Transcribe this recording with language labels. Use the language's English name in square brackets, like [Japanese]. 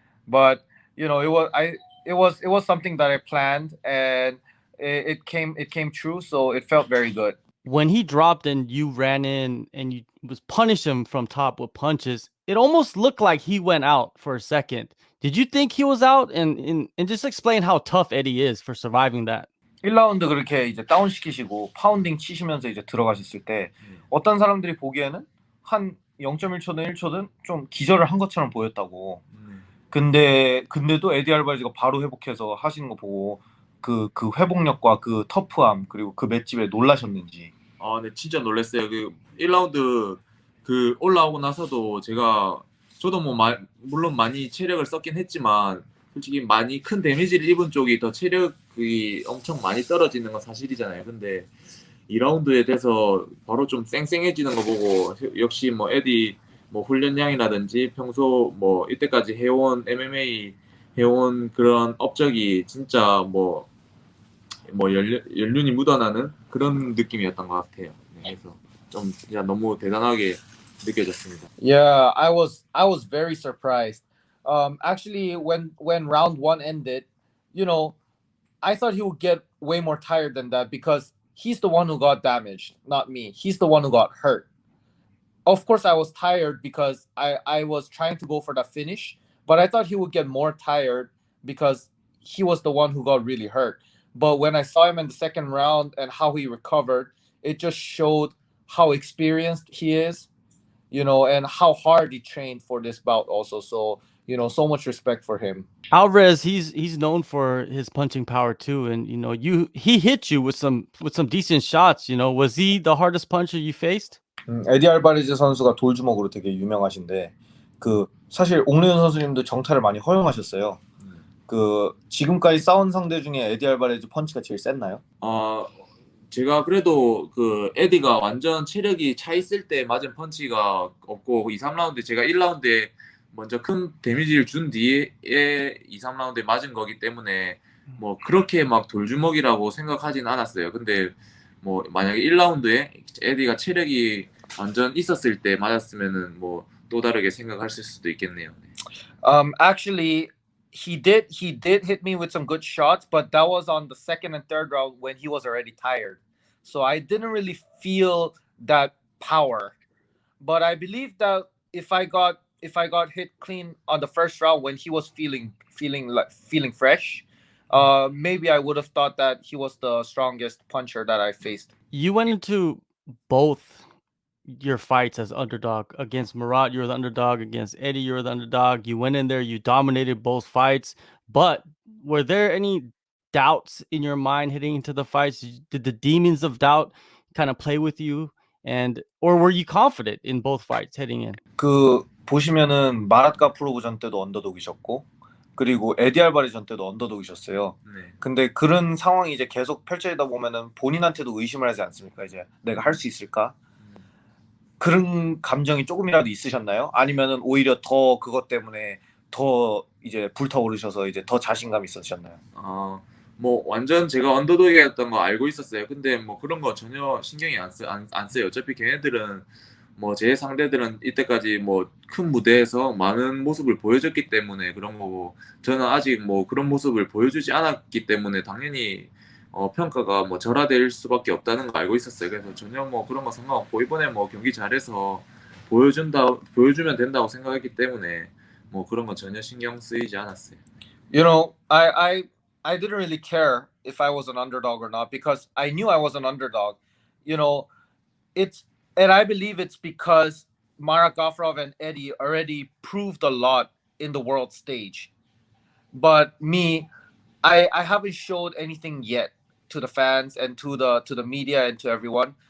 [English] But it was something that I planned, and it came true. So it felt very good. When he dropped and you ran in and you was punish him from top with punches, it almost looked like he went out for a second. Did you think he was out? And just explain how tough Eddie is for surviving that. [Korean] 1라운드 그렇게 이제 다운 시키시고 파운딩 치시면서 이제 들어가셨을 때 어떤 사람들이 보기에는 한 0.1초든 1초든 좀 기절을 한 것처럼 보였다고. 근데도 에디 알바레즈가 바로 회복해서 하시는 거 보고 그 회복력과 그 터프함 그리고 그 맷집에 놀라셨는지. 네, 진짜 놀랐어요. 그 1라운드 그 올라오고 나서도 저도 물론 많이 체력을 썼긴 했지만 솔직히 많이 큰 데미지를 입은 쪽이 더 체력이 엄청 많이 떨어지는 건 사실이잖아요. 근데 2라운드에 돼서 바로 좀 쌩쌩해지는 거 보고 역시 에디 훈련량이라든지 평소 이때까지 해온 MMA 해온 그런 업적이 진짜 연륜이 묻어나는 그런 느낌이었던 것 같아요. 네, 그래서 좀 진짜 너무 대단하게 느껴졌습니다. [English] Yeah, I was very surprised. Actually, when round 1 ended, I thought he would get way more tired than that because he's the one who got damaged, not me. He's the one who got hurt. Of course, I was tired because I was trying to go for the finish, but I thought he would get more tired because he was the one who got really hurt. But when I saw him in the second round and how he recovered, it just showed how experienced he is, and how hard he trained for this bout also. So, So much respect for him. Alvarez, he's known for his punching power too, and he hit you with some decent shots. Was he the hardest puncher you faced? [Korean] 에디 알바레즈 선수가 돌주먹으로 되게 유명하신데 그 사실 옥래윤 선수님도 정타를 많이 허용하셨어요. 그 지금까지 싸운 상대 중에 에디 알바레즈 펀치가 제일 셌나요? 제가 그래도 그 에디가 완전 체력이 차 있을 때 맞은 펀치가 없고 2, 3라운드 제가 1라운드에 먼저 큰 데미지를 준 뒤에 2, 3라운드에 맞은 거기 때문에 뭐 그렇게 막 돌주먹이라고 생각하진 않았어요. 근데 뭐 만약에 1라운드에 에디가 체력이 완전 있었을 때 맞았으면은 뭐 또 다르게 생각했을 수도 있겠네요. [English] Actually, he did hit me with some good shots, but that was on the second and third round when he was already tired. So I didn't really feel that power. But I believe that if I got hit clean on the first round when he was feeling fresh, maybe I would have thought that he was the strongest puncher that I faced. You went into both your fights as underdog. Against Marat, you were the underdog. Against Eddie, you were the underdog. You went in there, you dominated both fights. But were there any doubts in your mind heading into the fights? Did the demons of doubt kind of play with you? Or were you confident in both fights heading in? [Korean] 그 보시면은 마랏 가프로브전 때도 언더독이셨고 그리고 에디 알바레전 때도 언더독이셨어요. 네. 근데 그런 상황이 이제 계속 펼쳐지다 보면은 본인한테도 의심을 하지 않습니까? 이제 내가 할 수 있을까? 그런 감정이 조금이라도 있으셨나요? 아니면은 오히려 더 그것 때문에 더 이제 불타오르셔서 이제 더 자신감 있으셨나요? 뭐 완전 제가 언더독이었던 거 알고 있었어요. 근데 뭐 그런 거 전혀 신경이 안 써요. 어차피 걔네들은 뭐 제 상대들은 이때까지 뭐 큰 무대에서 많은 모습을 보여줬기 때문에 그런 거고 저는 아직 뭐 그런 모습을 보여주지 않았기 때문에 당연히 평가가 뭐 절하될 수밖에 없다는 거 알고 있었어요. 그래서 전혀 뭐 그런 거 상관없고 이번에 뭐 경기 잘해서 보여주면 된다고 생각했기 때문에 뭐 그런 건 전혀 신경 쓰이지 않았어요. [English] I didn't really care if I was an underdog or not because I knew I was an underdog. And I believe it's because Marat Gafurov and Eddie already proved a lot in the world stage. But me, I haven't showed anything yet to the fans and to the media and to everyone.